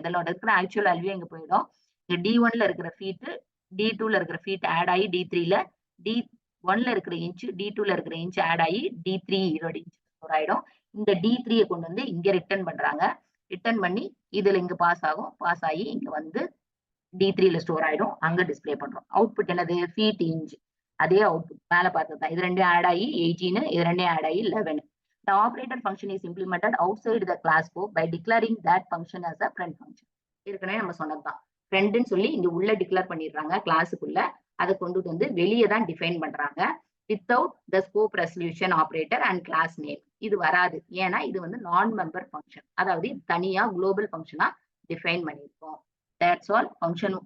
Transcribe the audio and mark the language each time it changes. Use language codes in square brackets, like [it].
[ta] இதுல இருக்கிற actual value இங்க போயிடும். இங்க D1ல இருக்கிற ஃபீட், D2ல இருக்கிற ஃபீட் ஆட் ஆகி D3ல, D1ல இருக்கிற இன்ச், D2ல இருக்கிற இன்ச் ஆட் ஆகி D3 இதோட இன்ச் ஸ்டோர் ஆயிடும். இந்த D3ய கொண்டு வந்து இங்க ரிட்டர்ன் பண்றாங்க. ரிட்டர்ன் பண்ணி இதுல இங்க பாஸ் ஆகும். பாஸ் ஆகி இங்க வந்து D3ல ஸ்டோர் ஆயிடும். அங்க டிஸ்ப்ளே பண்றோம். அவுட்புட் என்னது? Feet inch. அதே அவுட்புட் மேல பார்த்தது தான். இது 2 ஆட் ஆகி 18, இது 2 ஆட் ஆகி 11. [en] The operator function is implemented outside the class scope by declaring that function as a friend function. [ta] ஏற்கனவே நம்ம சொன்னதுதான். ஃப்ரெண்ட்னு சொல்லி இங்க உள்ள டிக்ளேர் பண்ணிடுறாங்க கிளாஸுக்குள்ள. அதை கொண்டுட்டு வந்து வெளியே தான் டிஃபைன் பண்றாங்க. [en] Without the scope resolution operator and class name. [ta] இது வராது. ஏன்னா இது வந்து நான் மெம்பர் ஃபங்க்ஷன். அதாவது தனியா குளோபல் ஃபங்க்ஷனா டிஃபைன் பண்ணியிருக்கோம். [en] That's all function.